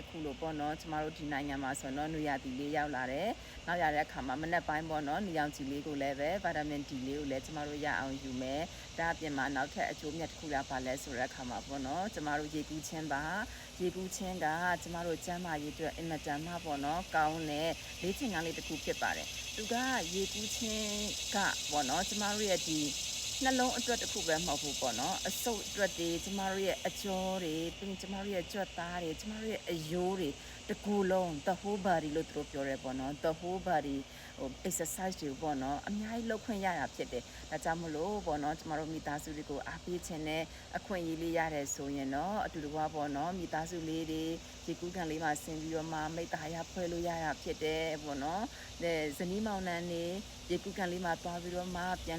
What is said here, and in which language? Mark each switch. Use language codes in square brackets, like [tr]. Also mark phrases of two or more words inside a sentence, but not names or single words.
[my] အခုလိုပေါ့နော်ကျမတို့ဒီနိုင်ငံမှာဆိုတော့နွေရာသီလေးရောက်လာတယ်နောက်ရတဲ့အခါမှာမနေ့ပိုင်းပေါ့နော်နေအောင်ကြည်လေးကိုလည်းပဲ [en] vitamin D [my] လေးကိုလည်းကျမတို့ရအောင်ယူမယ်ဒါအပြင်မှာနောက်ထပ်အကျိုးမြတ်တစ်ခုလာပါလဲဆိုတဲ့အခါမှာပေါ့နော်ကျမတို့ရေကူးခြင်းပါရေကူးခြင်းကကျမတို့ကျန်းမာရေးအတွက်အင်မတန်မှပေါ့နော်ကောင်းတဲ့လေ့ကျင့်ခန်းလေးတစ်ခုဖြစ်ပါတယ်သူကရေကူးခြင်းကပေါ့နော်ကျမတို့ ရဲ့ဒီနှလုံးအတွက်တစ်ခုပဲမဟုတ်ဘူးပေါ့နော်အဆုတ်အတွက်တွေကျမတို့ရဲ့အကြောတွေပြီးကျမတို့ရဲ့ကြွက်သားတွေကျမတို့ရဲ့အယိုးတွေတကူလုံး [en] the whole body [my] လို့သူတို့ပြောရဲပေါ့နော် [en] the whole body [my] ဟို exercise တွေပေါ့နော်အများကြီးလုပ်ခွင့်ရတာဖြစ်တယ်ဒါကြောင့်မလို့ပေါ့နော်ကျမတို့မိသားစုတွေကို အားပေးခြင်းနဲ့အခွင့်အရေးလေးရတယ်ဆိုရင်တော့အတူတကွာပေါ့နော်မိသားစုလေးတွေဒီကူးကန်လေးမှာဆင်ပြီးတော့မှမိသားရဖွဲ့လို့ရတာဖြစ်တယ်ပေါ့နော်ဇနီးမောင်နှံနေဒီကူးကန်လေးမှာသွားပြီးတော့မှပြန်လ